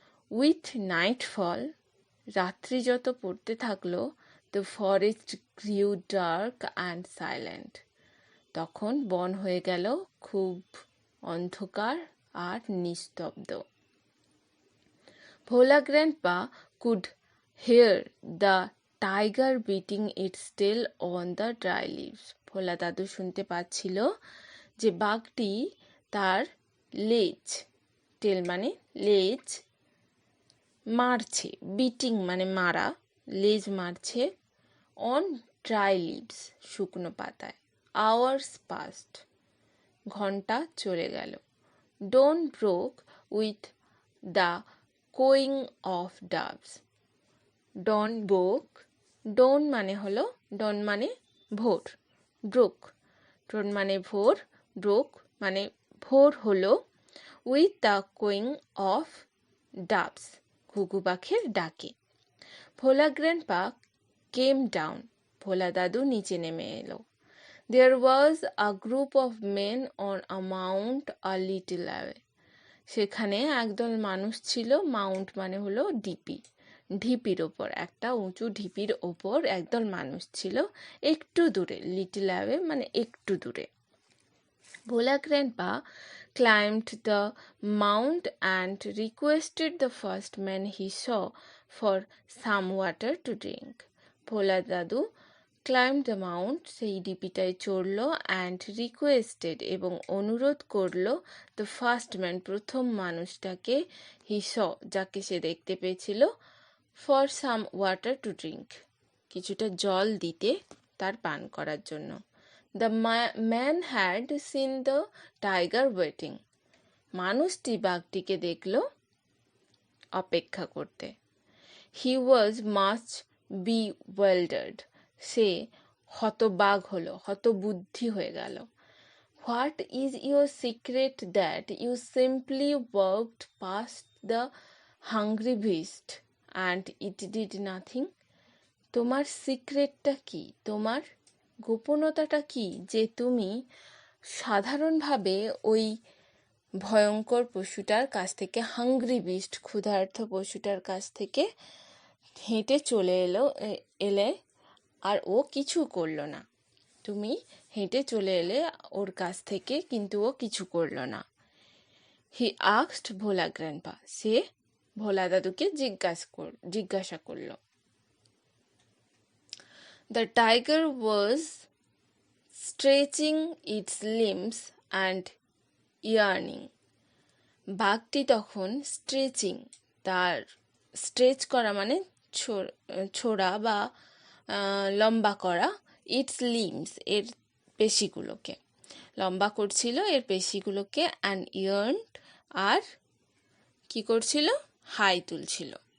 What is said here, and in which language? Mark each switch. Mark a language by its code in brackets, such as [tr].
[en] with nightfall, [bn] রাত্রি যত পড়তে থাকলো, [en] the forest grew dark and silent, [bn] তখন বন হয়ে গেল খুব অন্ধকার আর নিস্তব্ধ। [en] Bhola grandpa could hear the tiger beating its tail on the dry leaves. [bn] ভোলা দাদু শুনতে পাচ্ছিল যে বাঘটি তার লেজ, টেল মানে লেজ, মারছে, বিটিং মানে মারা, লেজ মারছে, [en] on dry leaves, [bn] শুকনো পাতায়। [en] hours past, [bn] ঘন্টা চলে গেল। [en] Dawn broke with the cooing of doves. Dawn broke, [bn] ডন মানে হলো, ডন মানে ভোর, ব্রোক, ডন মানে ভোর, ব্রোক মানে ভোর হলো, [en] with the cooing of doves, [bn] ঘুঘু পাখির ডাকে। ভোলা গ্র্যান্ডপা [en] came down, [bn] ভোলা দাদু নিচে নেমে এলো। [en] There was a group of men on a mount a little away. [bn] সেখানে একদল মানুষ ছিল, মাউন্ট মানে হলো ঢিপি, ঢিপির ওপর, একটা উঁচু ঢিপির ওপর একদল মানুষ ছিল, একটু দূরে, [en] little away [bn] মানে একটু দূরে। [en] Bhola Grandpa climbed the mount and requested the first man he saw for some water to drink. [bn] ভোলা দাদু [en] climbed the mount, [bn] সেই ডিপিটায় চড়ল, [en] and requested [bn] এবং অনুরোধ করল [en] the first man, [bn] প্রথম মানুষটাকে, [en] he saw, [bn] যাকে সে দেখতে পেয়েছিল, [en] for some water to drink, [bn] কিছুটা জল দিতে, তার পান করার জন্য। [en] The man had seen the tiger waiting. [bn] মানুষটি বাঘটিকে দেখল অপেক্ষা করতে। [en] He was much bewildered. [bn] সে হতবাক হলো, হতবুদ্ধি হয়ে গেল। [en] What is your secret that you simply walked past the hungry beast and it did nothing? [bn] তোমার সিক্রেটটা কি, তোমার গোপনতাটা কি, যে তুমি সাধারণভাবে ওই ভয়ঙ্কর পশুটার কাছ থেকে, [en] hungry beast, [bn] ক্ষুধার্ত পশুটার কাছ থেকে হেঁটে চলে এলে আর ও কিছু করলো না। তুমি হেঁটে চলে এলে ওর কাছ থেকে, কিন্তু ও কিছু করলো না। [en] he asked [bn] ভোলা গ্র্যান্ডপা, সে ভোলা দাদুকে জিজ্ঞাসা করলো। [en] The tiger was stretching its limbs and yawning. [bn] বাঘটি তখন স্ট্রেচিং, তার স্ট্রেচ করা মানে ছোড়া বা লম্বা করা, [en] its limbs, [bn] এর পেশিগুলোকে লম্বা করছিল, এর পেশিগুলোকে, [en] and yearned, [bn] আর কি করছিল, হাই তুলছিল।